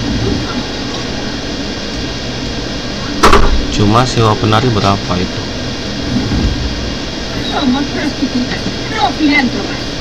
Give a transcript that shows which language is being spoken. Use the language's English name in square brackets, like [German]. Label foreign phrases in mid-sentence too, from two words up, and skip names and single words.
[Indonesian] Cuma sewa penari berapa itu? [Spanish] Somos prostitutas, no filántropas.